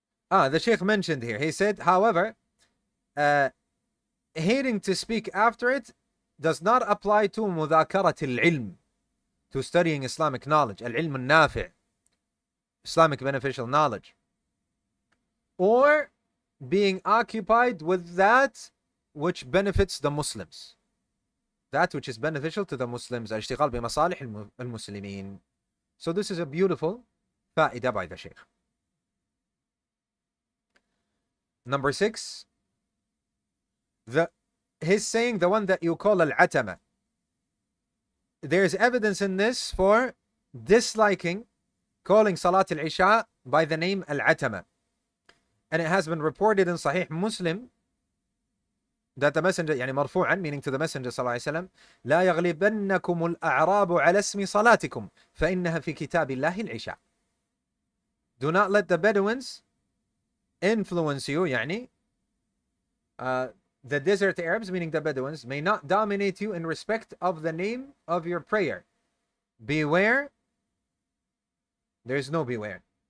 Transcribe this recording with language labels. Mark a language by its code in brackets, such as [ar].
[en] The Shaykh mentioned here, he said, however, hating to speak after it does not apply to mudhakarat al-ilm, to studying Islamic knowledge, al-ilm al-nafi', Islamic beneficial knowledge, or being occupied with that which benefits the Muslims. That which is beneficial to the Muslims. [ar] الاشتغال بمصالح المسلمين. [en] So this is a beautiful فائدة by the Shaykh. Number 6. He's saying the one that you call al-atama. There's evidence in this for disliking calling Salat al-Isha by the name al-atama. And it has been reported in Sahih Muslim that the messenger, [ar] يعني مرفوعا, [en] meaning to the messenger صلى الله عليه وسلم, [ar] لا يغلبنكم الأعراب على اسم صلاتكم فإنها في كتاب الله العشاء. [en] Do not let the Bedouins influence you, يعني the desert Arabs, meaning the Bedouins, may not dominate you in respect of the name of your prayer. Beware. There is no beware.